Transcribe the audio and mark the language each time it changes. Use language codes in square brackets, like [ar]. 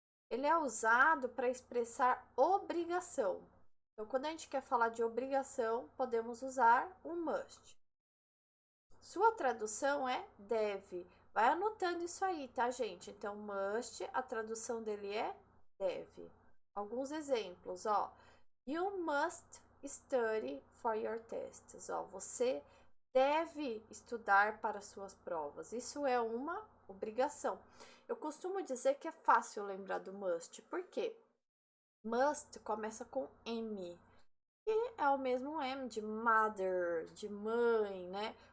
[pt] Ele é usado para expressar obrigação. Então, quando a gente quer falar de obrigação, podemos usar o must. Sua tradução é deve. Vai anotando isso aí, tá, gente? Então, must, a tradução dele é deve. Alguns exemplos, ó. [en] You must study for your tests. [pt] Ó, você deve estudar para suas provas. Isso é uma obrigação. Eu costumo dizer que é fácil lembrar do must. Por quê? Must começa com M. E é o mesmo M de mother, de mãe, né?